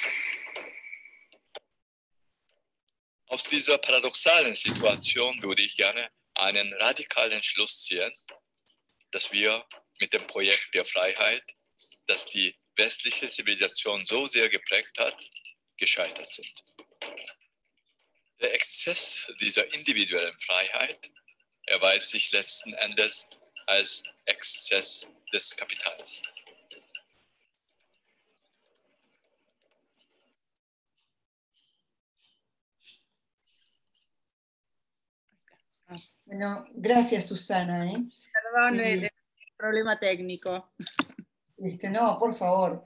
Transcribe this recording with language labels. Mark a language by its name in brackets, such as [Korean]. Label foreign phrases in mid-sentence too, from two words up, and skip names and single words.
[German] Aus dieser paradoxalen Situation würde ich gerne einen radikalen Schluss ziehen, dass wir mit dem Projekt der Freiheit, das die westliche Zivilisation so sehr geprägt hat, gescheitert sind. Der Exzess dieser individuellen Freiheit erweist sich letzten Endes als Exzess des Kapitals. [Spanish] Bueno, gracias, Susana. Perdón, el problema técnico. No, por favor.